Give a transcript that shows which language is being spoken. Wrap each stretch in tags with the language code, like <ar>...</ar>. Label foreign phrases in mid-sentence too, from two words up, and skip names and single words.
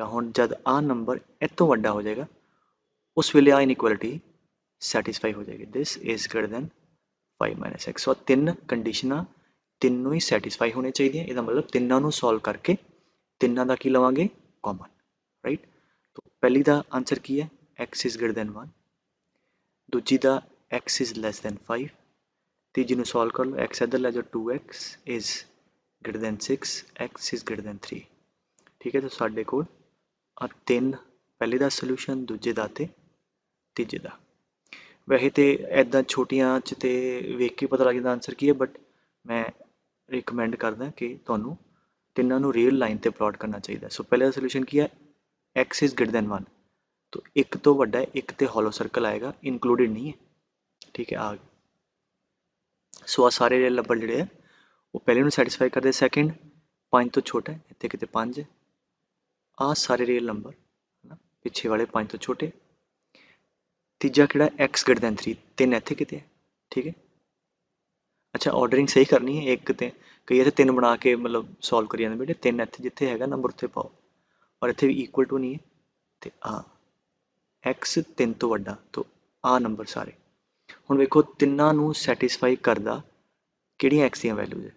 <pa>ਹੁਣ ਜਦ ਆਹ ਨੰਬਰ ਇਹ ਤੋਂ ਵੱਡਾ ਹੋ ਜਾਏਗਾ ਉਸ ਵੇਲੇ ਆਹ ਇਨਇਕੁਐਲਿਟੀ ਸੈਟੀਸਫਾਈ ਹੋ ਜਾਏਗੀ।</pa> <en>This is greater than 5 minus x.</en> <pa>ਸੋ ਤਿੰਨ ਕੰਡੀਸ਼ਨਾਂ ਤਿੰਨੋਂ ਹੀ ਸੈਟੀਸਫਾਈ ਹੋਣੀਆਂ ਚਾਹੀਦੀਆਂ। ਇਹਦਾ ਮਤਲਬ ਤਿੰਨਾਂ ਨੂੰ ਸੋਲਵ ਕਰਕੇ ਤਿੰਨਾਂ ਦਾ ਕੀ ਲਵਾਂਗੇ, ਕਾਮਨ, ਰਾਈਟ। ਤਾਂ ਪਹਿਲੀ ਦਾ आंसर ਕੀ ਹੈ,</pa> <en>x is greater than 1।</en> <pa>ਦੂਜੀ ਦਾ</pa> <en>x is less than 5।</en> <pa>ਤੀਜੀ ਨੂੰ ਸੋਲਵ ਕਰ ਲਓ, x ਇੱਧਰ ਲੈ ਜਾਓ,</pa> <en>2x is greater than 6, x is greater than 3,</en> <pa>ਠੀਕ ਹੈ। ਤਾਂ ਸਾਡੇ ਕੋਲ ਆ ਤਿੰਨ, ਪਹਿਲੇ ਦਾ ਸੋਲੂਸ਼ਨ, ਦੂਜੇ ਦਾ ਤੇ ਤੀਜੇ ਦਾ। ਵੈਸੇ ਤੇ ਐਦਾਂ ਛੋਟੀਆਂ 'ਚ ਤੇ ਵੇਖ ਕੇ ਪਤਾ ਲੱਗ ਜਾਂਦਾ ਆਂਸਰ ਕੀ ਹੈ, ਬਟ ਮੈਂ ਰਿਕਮੈਂਡ ਕਰਦਾ ਕਿ ਤੁਹਾਨੂੰ ਤਿੰਨਾਂ ਨੂੰ</pa> <en>real line</en> <pa>ਤੇ ਪਲਾਟ ਕਰਨਾ ਚਾਹੀਦਾ। ਸੋ ਪਹਿਲੇ ਦਾ ਸੋਲੂਸ਼ਨ ਕੀ ਹੈ,</pa> <en>x is greater than 1,</en> <pa>ਤਾਂ ਇੱਕ ਤੋਂ ਵੱਡਾ ਹੈ, ਇੱਕ ਤੇ</pa> <en>hollow circle</en> <pa>ਆਏਗਾ, ਇਨਕਲੂਡਡ ਨਹੀਂ ਹੈ, ਠੀਕ ਹੈ। ਆ ਸੋ ਆ ਸਾਰੇ</pa> <en>real number</en> <pa>ਜਿਹੜੇ ਆ ਉਹ ਪਹਿਲੇ ਨੂੰ ਸੈਟੀਸਫਾਈ ਕਰਦੇ। ਸੈਕਿੰਡ 5 ਤੋਂ ਛੋਟਾ ਹੈ, ਇੱਥੇ ਕਿਤੇ 5 ਹੈ। ਆ ਸਾਰੇ</pa> <en>real number</en> <pa>ਹੈ ਨਾ, ਪਿੱਛੇ ਵਾਲੇ 5 ਤੋਂ ਛੋਟੇ। ਤੀਜਾ ਕਿਹੜਾ,</pa> <en>x greater than 3,</en> <pa>3 ਇੱਥੇ ਕਿਤੇ ਹੈ, ਠੀਕ ਹੈ। ਅੱਛਾ, ਆਰਡਰਿੰਗ ਸਹੀ ਕਰਨੀ ਹੈ, ਇੱਕ ਤੇ ਕਈ ਇੱਥੇ 3 ਬਣਾ ਕੇ ਮਤਲਬ ਸੋਲਵ ਕਰੀ ਜਾਂਦੇ ਬੇਟੇ। 3 ਇੱਥੇ ਜਿੱਥੇ ਹੈਗਾ ਨੰਬਰ ਉੱਥੇ ਪਾਓ, ਔਰ ਇੱਥੇ ਵੀ</pa> <en>equal to</en> <pa>ਨਹੀਂ ਹੈ, ਤੇ ਆ x 3 ਤੋਂ ਵੱਡਾ, ਤਾਂ ਆ ਨੰਬਰ ਸਾਰੇ। ਹੁਣ ਵੇਖੋ ਤਿੰਨਾਂ ਨੂੰ ਸੈਟੀਸਫਾਈ ਕਰਦਾ ਕਿਹੜੀਆਂ x ਦੀਆਂ ਵੈਲਿਊਜ਼ ਹੈ।</pa>